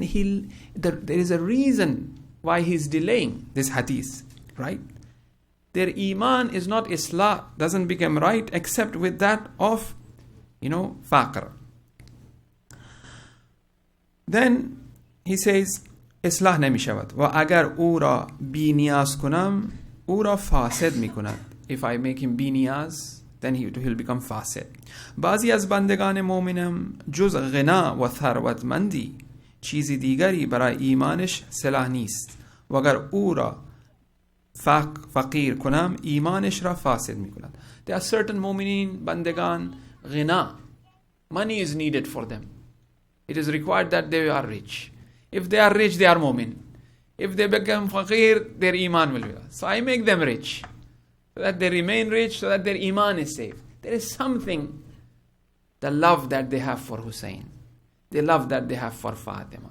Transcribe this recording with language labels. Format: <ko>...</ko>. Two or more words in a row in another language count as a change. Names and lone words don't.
<en>And there is a reason why He's delaying this hadith, right? Their Iman is not Islah, doesn't become right except with that of, faqr. Then he says, Islah</en> <fa>نمیشود و اگر او را بی نیاز کنم او را فاسد میکند.</fa> <en>If I make him</en> <fa>بی نیاز,</fa> <en>then he'll become فاسد.</en> <fa>بعضی از بندگان مؤمنم جز غنا و ثروتمندی چیزی دیگری برای ایمانش سلاح نیست و اگر او را فقیر کنم ایمانش را فاسد میکند.</fa> <en>There are certain</en> <fa>مؤمنین بندگان غنا,</fa> <en>money is needed for them. It is required that they are rich. If they are rich, they are mu'min. If they become faqir, their iman will be. So I make them rich, so that they remain rich, so that their iman is safe. There is something, the love that they have for Hussein, the love that they have for Fatima.</en>